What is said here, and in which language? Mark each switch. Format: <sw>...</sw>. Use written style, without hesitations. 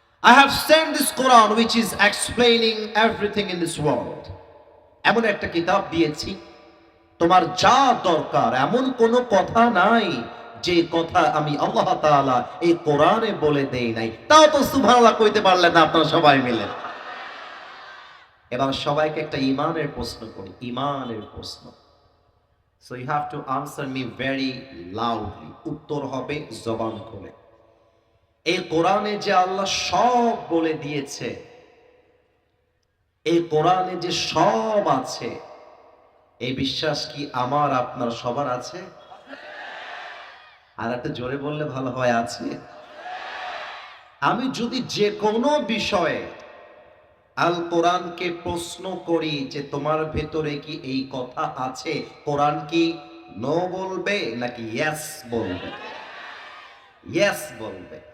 <en>I have sent this Quran which is explaining everything in this world.</en> <bn>এমন একটা কিতাব দিয়েছি, তোমার যা দরকার এমন কোনো কথা নাই যে কথা আমি আল্লাহ তাআলা এই কোরআনে বলে দেই নাই। তাও তো সুবহানাল্লাহ কইতে পারলেন না আপনারা সবাই মিলে। এবার সবাইকে একটা ঈমানের প্রশ্ন করি, ঈমানের প্রশ্ন।</bn> <en>So you have to answer me very loudly.</en> <bn>উত্তর হবে জবান খুলে। এই কোরআনে যে আল্লাহ সব বলে দিয়েছে, এই কোরআনে যে সব আছে, এই বিশ্বাস কি আমার আপনার সবার আছে? আর একটা জোরে বললে ভালো হয়, আছে? আমি যদি যে কোনো বিষয়ে আল কোরআনকে প্রশ্ন করি যে তোমার ভেতরে কি এই কথা আছে, কোরআন কি নো বলবে নাকি ইয়েস বলবে? ইয়েস বলবে।</bn>